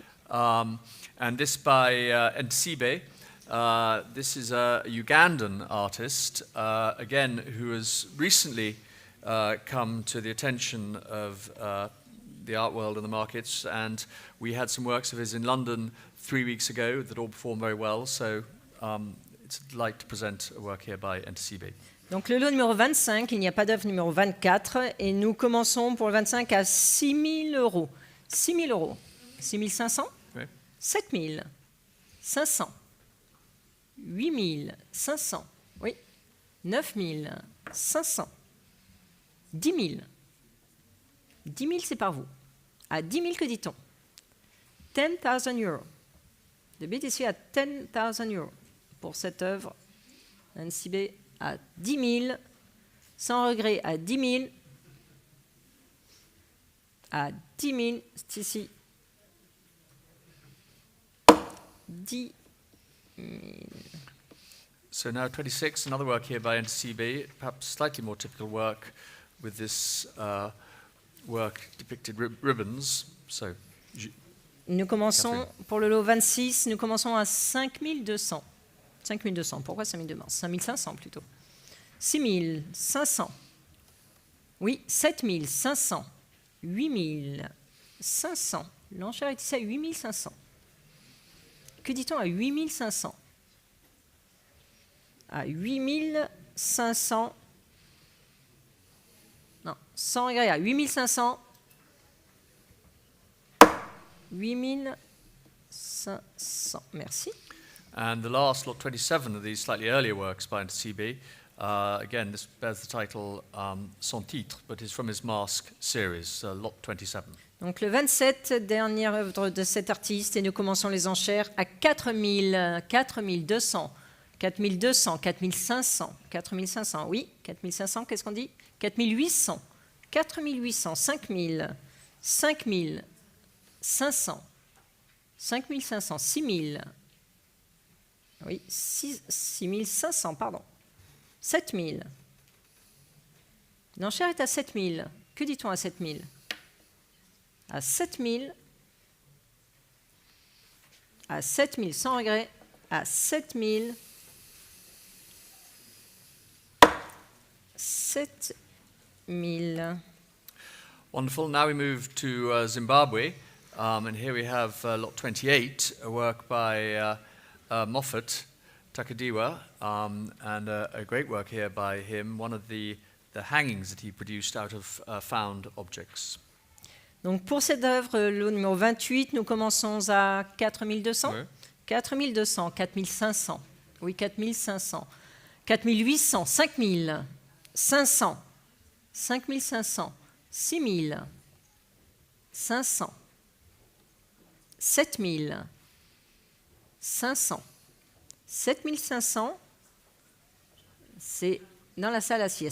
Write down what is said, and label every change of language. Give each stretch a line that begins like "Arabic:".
English: And this by Ntsibe. This is a Ugandan artist, again, who has recently come to the attention of the art world and the markets. And we had some works of his in London 3 weeks ago that all performed very well. So it's a delight to present a work here by Ntsibe.
French: Donc le lot numéro 25, il n'y a pas d'œuvre numéro 24, et nous commençons pour le 25 à 6 000 euros. 6 000 euros. 6 500, Oui. 7 500, 8 500, oui, 9 500, 10 000. 10 000, c'est par vous. À 10 000, que dit-on? 10,000 euros. Le bid ici à 10,000 euros pour cette œuvre. Ntsibe à 10 000, sans regret à 10 000, à 10 000, c'est ici. 10 000.
English: So now 26, another work here by Ntsibe, perhaps slightly more typical work with this work depicted ribbons. So,
French: Nous commençons, pour le lot 26, nous commençons à 5 200. 5 200. Pourquoi 5 200? 5 500 plutôt. 6 500. Oui, 7 500. 8 500. L'enchère est ici à 8 500. Que dit-on à 8 500? À 8 500. Non, sans regret, à 8 500. 8 500. Merci.
English: and the last lot 27 of these slightly earlier works by Ntsibe. Again, this bears the title Sans Titre, but is from his Mask series, lot 27.
French: Donc le 27, dernière œuvre de cet artiste, et nous commençons les enchères à 4 000, 4 200, 4 200, 4 500, 4 500, oui, 4 500, qu'est-ce qu'on dit? 4 800, 4 800, 5 000, 5 500, 5 500, 6 000, oui, 6 500, pardon, 7 000. L'enchère est à 7 000. Que dit-on à 7 000? À 7 000, à 7 000, sans regret, à 7 000, 7 000.
English: Wonderful. Now we move to Zimbabwe, and here we have lot 28, a work by Moffat Takadiwa, and a great work here by him, one of the hangings that he produced out of found objects.
French: Donc pour cette œuvre, le numéro 28, nous commençons à 4 200, Oui. 4 200, 4 500, oui, 4 500, 4 800, 5 500, 5 500, 6 500, 7 500, 7 500, c'est dans la salle assiette.